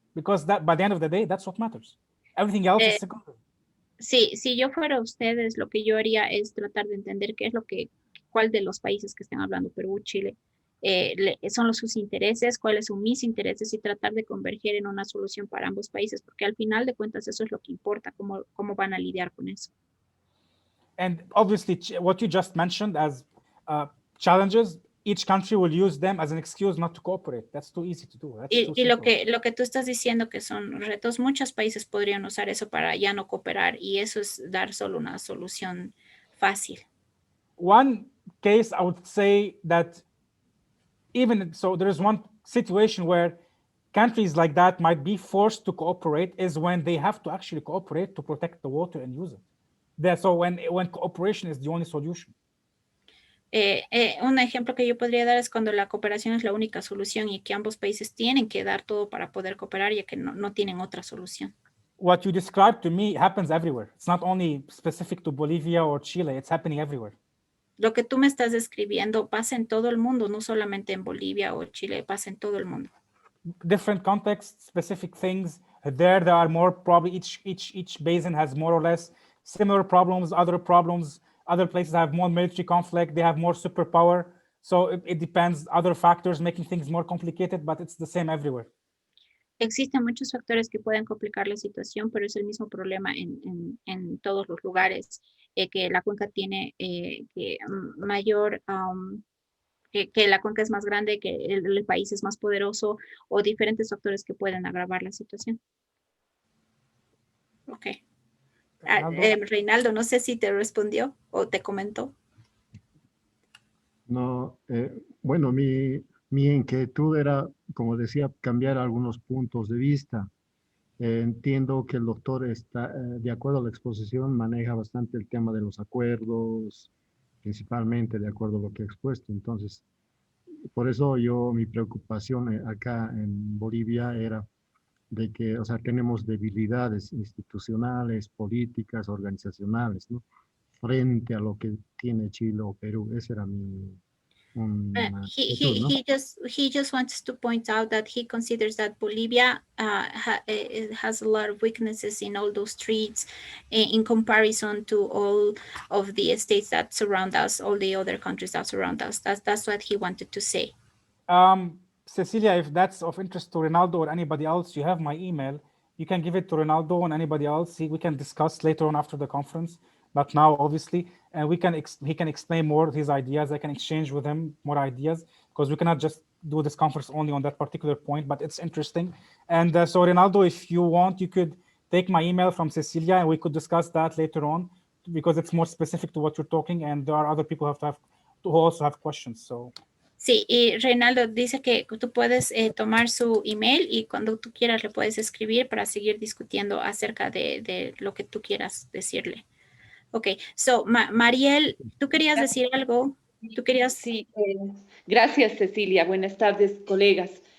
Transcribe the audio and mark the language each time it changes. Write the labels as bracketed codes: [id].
[en] Because that, by the end of the day, that's what matters. Everything else is secondary. [es] Sí, si yo fuera ustedes, lo que yo haría es tratar de entender cuál de los países que están hablando, Perú, Chile, son sus intereses, cuáles son mis intereses y tratar de converger en una solución para ambos países, porque al final de cuentas eso es lo que importa, cómo van a lidiar con eso. [en] And obviously, what you just mentioned as challenges, each country will use them as an excuse not to cooperate. That's too easy to do. [es] Y lo que tú estás diciendo que son retos, muchos países podrían usar eso para ya no cooperar y eso es dar solo una solución fácil. [en] One case I would say that there is one situation where countries like that might be forced to cooperate is when they have to actually cooperate to protect the water and use it. So when cooperation is the only solution. [es] Un ejemplo que yo podría dar es cuando la cooperación es la única solución y que ambos países tienen que dar todo para poder cooperar ya que no tienen otra solución. [en] What you described to me happens everywhere. It's not only specific to Bolivia or Chile, it's happening everywhere. [es] Lo que tú me estás describiendo pasa en todo el mundo, no solamente en Bolivia o Chile, pasa en todo el mundo. [en] Different contexts, specific things. There are more, probably each basin has more or less similar problems, other problems. Other places have more military conflict, they have more superpower. So it depends, other factors making things more complicated, but it's the same everywhere. [es] Existen muchos factores que pueden complicar la situación, pero es el mismo problema en todos los lugares, que la cuenca tiene mayor, que la cuenca es más grande, que el país es más poderoso, o diferentes factores que pueden agravar la situación. Ok. Reinaldo, no sé si te respondió o te comentó. No, bueno, mi inquietud era, como decía, cambiar algunos puntos de vista. Entiendo que el doctor está, de acuerdo a la exposición, maneja bastante el tema de los acuerdos, principalmente de acuerdo a lo que ha expuesto. Entonces, por eso mi preocupación acá en Bolivia era de que, o sea, tenemos debilidades institucionales, políticas, organizacionales, ¿no? Frente a lo que tiene Chile o Perú. Ese era mi... [en] He just wants to point out that he considers that Bolivia has a lot of weaknesses in all those streets in comparison to all of the states that surround us, all the other countries that surround us. That's what he wanted to say. Cecilia, if that's of interest to Ronaldo or anybody else, you have my email. You can give it to Ronaldo and anybody else. We can discuss later on after the conference. But now, obviously, he can explain more of his ideas. I can exchange with him more ideas because we cannot just do this conference only on that particular point, but it's interesting. And so, Ronaldo, if you want, you could take my email from Cecilia and we could discuss that later on because it's more specific to what you're talking. And there are other people who also have questions. So. [es] Sí, y Reinaldo dice que tú puedes tomar su email y cuando tú quieras le puedes escribir para seguir discutiendo acerca de lo que tú quieras decirle. Ok, so Mariel, ¿tú querías decir algo? ¿Tú querías? Sí, gracias Cecilia, buenas tardes colegas.